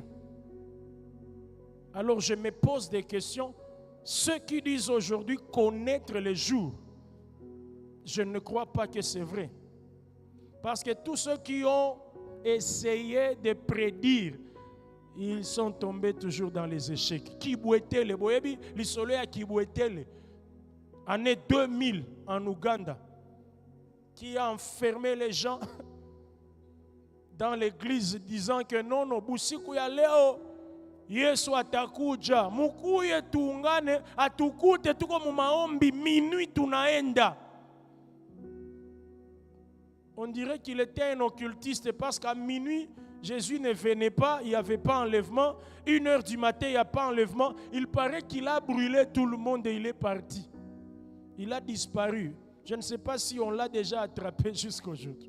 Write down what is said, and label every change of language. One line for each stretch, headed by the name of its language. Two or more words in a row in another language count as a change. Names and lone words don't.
French: Alors je me pose des questions. Ceux qui disent aujourd'hui connaître le jour, je ne crois pas que c'est vrai. Parce que tous ceux qui ont essayé de prédire, ils sont tombés toujours dans les échecs.
Lingala: Kibwetele, boyebi, l'isolo ya Kibwetele,
French: année 2000 en Ouganda, qui a enfermé les gens dans l'église disant que non,
Swahili: busiku ya leo, Yesu atakuja, mukuye tuungane, atukute tuko mu maombi, minuit tunaenda.
French: On dirait qu'il était un occultiste parce qu'à minuit, Jésus ne venait pas, il n'y avait pas enlèvement. 1h du matin, il n'y a pas enlèvement. Il paraît qu'il a brûlé tout le monde et il est parti. Il a disparu. Je ne sais pas si on l'a déjà attrapé jusqu'aujourd'hui.